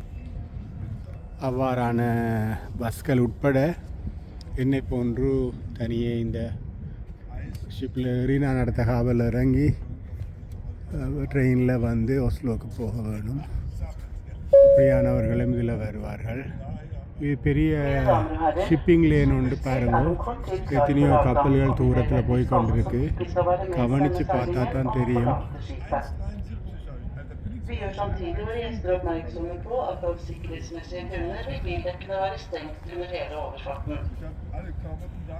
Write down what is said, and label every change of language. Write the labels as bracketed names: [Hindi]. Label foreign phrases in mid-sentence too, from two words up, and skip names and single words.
[Tamil] அவ்வாறான பஸ்கள் உட்பட என்னை போன்று தனியே இந்த ஷிப்பில் ஏறி நான் அடுத்த காவலில் இறங்கி ட்ரெயினில் வந்து ஒஸ்லோவுக்கு போக வேணும். அப்படியானவர்களும் இதில் வருவார்கள். இது பெரிய [English] shipping lane [Tamil] ஒன்று பாருங்கள். எத்தனையோ கப்பல்கள் தூரத்தில் போய் கொண்டிருக்கு. கவனித்து பார்த்தா தான் தெரியும். [Swedish] Vi gör samtidigt våra gäster uppmärksamma på att av säkerhetsmässiga grunder vill vi däcken vara stängt under hela överfarten.